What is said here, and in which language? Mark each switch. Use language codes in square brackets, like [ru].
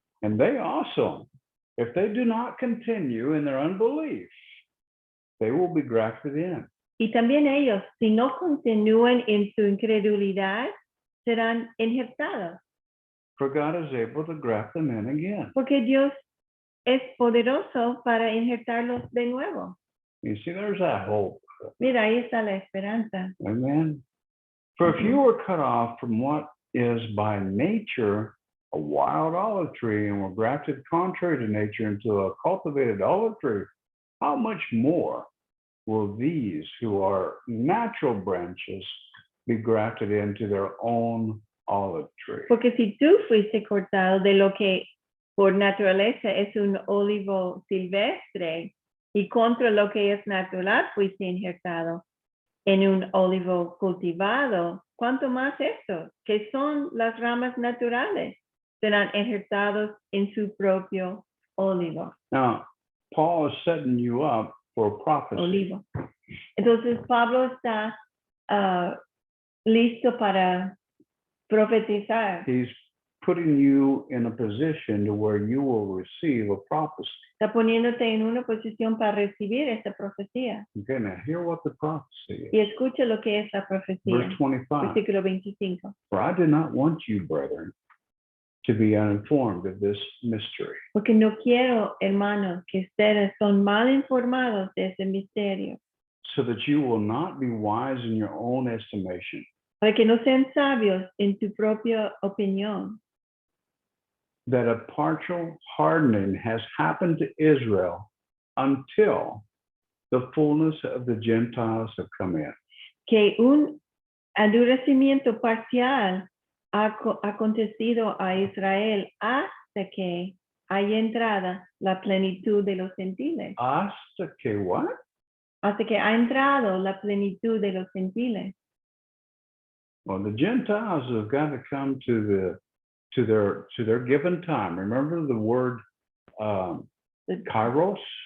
[en] And they also, if they do not continue in their unbelief, they will be grafted in. [es] Y también ellos, si no continúan en su incredulidad, serán injertados. [en] For God is able to graft them in again. [es] Porque Dios es poderoso para injertarlos de nuevo. [en] You see, there's that hope. [es] Mira, ahí está la esperanza. [en] Amen. For if you were cut off from what is by nature a wild olive tree and were grafted contrary to nature into a cultivated olive tree, how much more will these who are natural branches be grafted into their own olive tree? [es] Porque si tú fuiste cortado de lo que por naturaleza es un olivo silvestre y contra lo que es natural fuiste injertado en un olivo cultivado, ¿cuánto más esto? Que son las ramas naturales, serán injertados en su propio olivo. [en] Now, Paul is setting you up for prophecy. [es] Olivo. Entonces Pablo está listo para profetizar. [en] He's putting you in a position to where you will receive a prophecy. [es] Está poniéndote en una posición para recibir esta profecía. [en] Okay, now hear what the prophecy [es] Y [en] is. [es] escucha lo que es la profecía. [en] Verse 25. [es] Versículo 25. [en] For I did not want you, brethren, to be uninformed of this mystery, [es] Porque no quiero, hermanos, que ustedes son mal informados de ese misterio. [en] so that you will not be wise in your own estimation, [es] Para que no sean sabios en tu propia opinión. [en] that a partial hardening has happened to Israel until the fullness of the Gentiles have come in. [es] Que un endurecimiento parcial ha acontecido a Israel hasta que haya entrada la plenitud de los gentiles. Hasta que [en] what? [es] Hasta que ha entrado la plenitud de los gentiles. [en] Well, the Gentiles have got to come to their given time. Remember the word kairos?